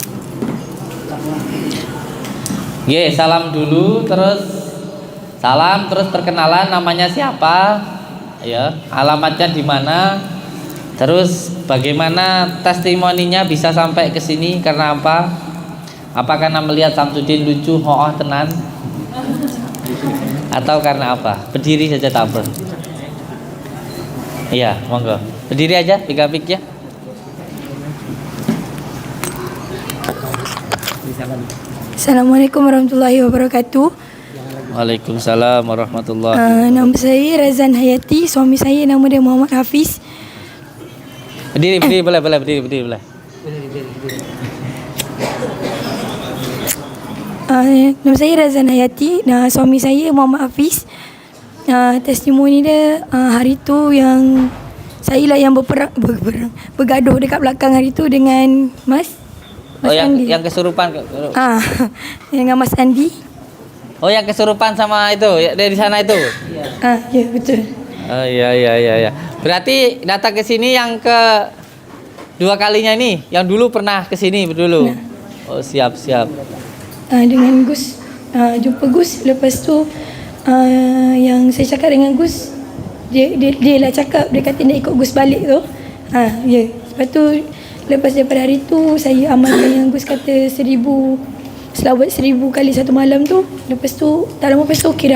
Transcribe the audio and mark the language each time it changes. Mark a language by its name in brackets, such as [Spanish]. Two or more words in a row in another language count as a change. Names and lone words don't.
[Indonesian] Ye, salam dulu, terus salam, terus perkenalan namanya siapa, ya, alamatnya di mana, terus bagaimana testimoninya bisa sampai ke sini karena apa? Apa karena melihat Samsudin lucu, [Javanese] ho'oh tenan, [Indonesian] atau karena apa? Berdiri saja tak apa. Iya, monggo. Berdiri aja, tiga mic ya. [Arabic] السلام عليكم ورحمة الله وبركاته. وعليكم السلام ورحمة الله. [Malay] Nama saya Razan Hayati, suami saya nama dia Muhammad Hafiz. Berdiri boleh, berdiri boleh. Nama saya Razan Hayati, suami saya Muhammad Hafiz. Testimoni dia hari tu yang saya lah yang bergaduh dekat belakang hari tu dengan Mas Andi. Andi. [Indonesian] Yang kesurupan. [Malay] Dengan Mas Andi. [Indonesian] Oh, yang kesurupan sama itu, ya, dari sana itu. [Malay] Ya betul. [Indonesian] Oh iya. Berarti datang ke sini yang ke 2 kalinya ini. Yang dulu pernah ke sini dulu. Nah. Oh, siap. [Malay] Dengan Gus, jumpa Gus, lepas tu yang saya cakap dengan Gus, dia lah cakap, dia kata nak ikut Gus balik tu. Ya. Lepas tu lepas daripada hari tu saya amalkan yang Gus kata 1000 selawat 1000 kali satu malam tu. Lepas tu tak lama lepas tu okey dah.